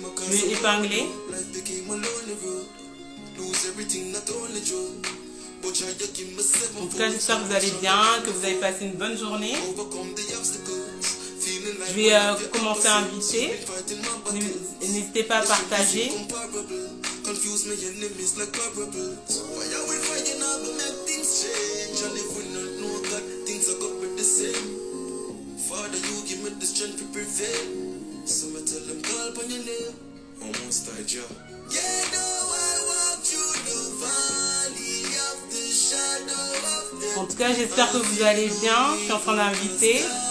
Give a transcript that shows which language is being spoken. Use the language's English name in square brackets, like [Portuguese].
[French] Je vais épingler. En tout cas, j'espère que vous allez bien, que vous avez passé une bonne journée. Je vais commencer à inviter. N'hésitez pas à partager. [English] Confuse me enemies like parables. Why are we fighting now to make things change? And if we don't know God, things are going to be the same. Father, you give me the strength to prevail. So I tell them, call upon your name. Almost died, yeah. Yeah, no, I walk through the valley of the shadow of death. [French] En tout cas, j'espère que vous allez bien. Je suis en train d'inviter.